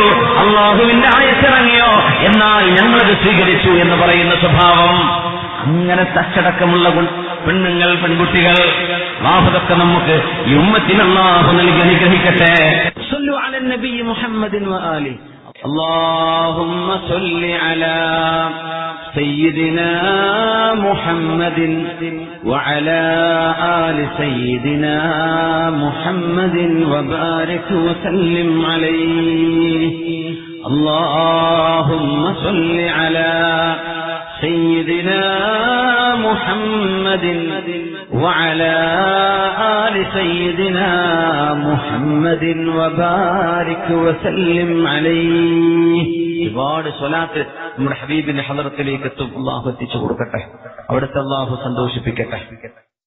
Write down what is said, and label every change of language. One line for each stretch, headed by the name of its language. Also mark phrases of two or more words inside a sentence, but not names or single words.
Malayalam: അള്ളാഹുവിന്റെ ആയത്തിറങ്ങിയോ, എന്നാൽ ഞങ്ങളത് സ്വീകരിച്ചു എന്ന് പറയുന്ന സ്വഭാവം. അങ്ങനെ തച്ചടക്കമുള്ള പെണ്ണുങ്ങൾ, പെൺകുട്ടികൾ, അല്ലാഹുവൊക്കെ നമുക്ക് ഈ ഉമ്മത്തിന് അല്ലാഹു നൽകി അനുഗ്രഹിക്കട്ടെ.
Arabic: صلوا على النبي محمد وآل. اللهم صل على سيدنا محمد وعلى آل سيدنا محمد وبارك وسلم عليه. اللهم صل على سيدنا محمد وعلى آل سيدنا محمد وبارك وسلم عليه.
Malayalam: ഒരുപാട് സ്വലാത്ത് നമ്മുടെ ഹബീബിന്റെ ഹളറത്തിലേക്ക് എത്തും. അല്ലാഹു എത്തിച്ചു കൊടുക്കട്ടെ, അവിടുത്തെ അല്ലാഹു സന്തോഷിപ്പിക്കട്ടെ.